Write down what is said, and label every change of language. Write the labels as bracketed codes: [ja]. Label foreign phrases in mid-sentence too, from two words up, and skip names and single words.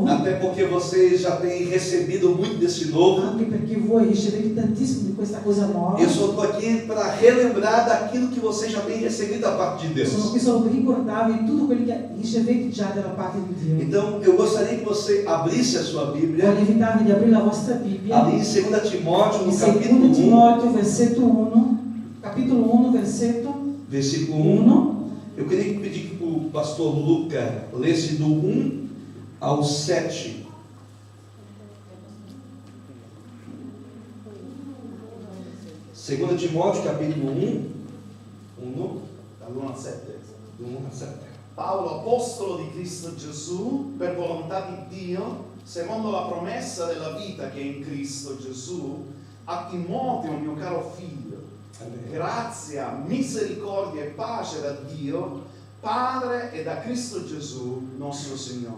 [pt] até porque vocês já têm recebido muito desse novo. [it] anche perché voi ricevete tantissimo di questa cosa nuova. [pt] Eu só estou aqui para relembrar daquilo que vocês já têm recebido da parte de [it] Sono [pt] Deus. [it] qui solo per ricordarvi tutto quello che ricevete già dalla parte di Dio. [pt] Então, eu gostaria que você abrisse a sua Bíblia [it] Voglio invitarvi di aprire la vostra Bibbia [pt] ali em 2 Timóteo, [it] in [pt] no capítulo 2 1, [it] Timoteo, versetto 1, capitolo 1, versetto [pt] versículo 1. 1. Eu queria pedir que o pastor Luca lesse do 1 ao 7. Segundo Timóteo, capítulo 1, [it] dall'1 al 7. [pt] do 1 ao 7. [it] Paolo, apostolo di Cristo Gesù, per volontà di Dio, secondo la promessa della vita che è in Cristo Gesù, a Timoteo, mio caro figlio, grazia, misericordia e pace da Dio, Padre, e da Cristo Gesù, nostro Signore.